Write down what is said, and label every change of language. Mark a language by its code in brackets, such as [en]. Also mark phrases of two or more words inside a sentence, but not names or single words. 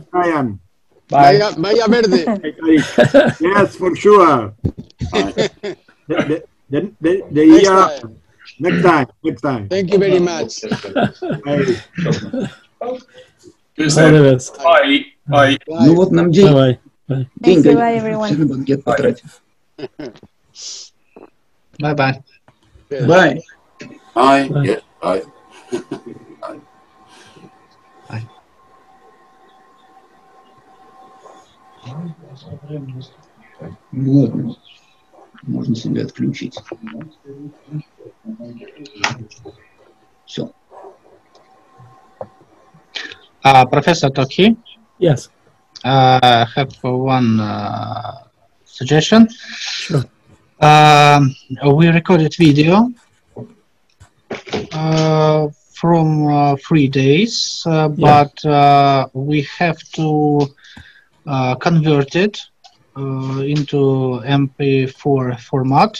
[en] Ryan. Vaya Verde. Yes, for sure. The Next year. time. Next time. Thank you very much. Bye. All the best. Bye. Bye. [ru] Ну вот нам день. [en] Bye. Bye. Thank you, bye, everyone. [ru] на банкет потратим. [en] Bye-bye. Bye. Bye. Bye. Yeah. Bye. [ru] Вот. Можно себя отключить. Все. [en] Professor Tokhi, Yes. I have one suggestion. Sure. We recorded video from 3 days, but we have to convert it into MP4 format.